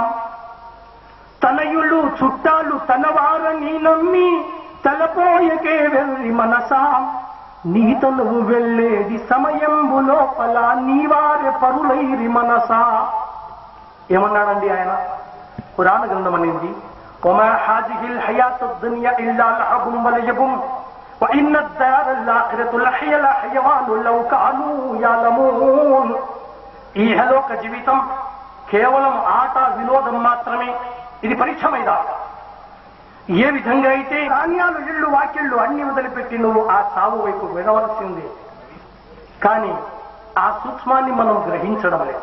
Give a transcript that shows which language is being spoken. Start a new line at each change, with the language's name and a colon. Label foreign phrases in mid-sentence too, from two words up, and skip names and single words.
Telugu: తనయులు చుట్టాలు తనవారని నమ్మి తలపోయకే వెళ్ళి మనసాం, నీ తనువు వెళ్ళేది సమయంబు లోపల నీవారే పరులైరి మనసా. ఏమన్నాడండి ఆయన? ఖురాన్ గ్రంథం అనేది,
Arabic: وما هذه الحياة الدنيا إلا لهو ولعب وإن الدار الآخرة لهي الحيوان لو كانوا يعلمون.
Telugu: ఈ ఇహలోక జీవితం కేవలం ఆట వినోదం మాత్రమే. ఇది పరీక్ష మైదానం. ఏ విధంగా అయితే ధాన్యాలు, ఇళ్ళు, వాకిళ్ళు అన్ని వదిలిపెట్టి నువ్వు ఆ సాగు వైపు వెళ్ళవలసింది. కానీ ఆ సూక్ష్మాన్ని మనం గ్రహించడం లేదు.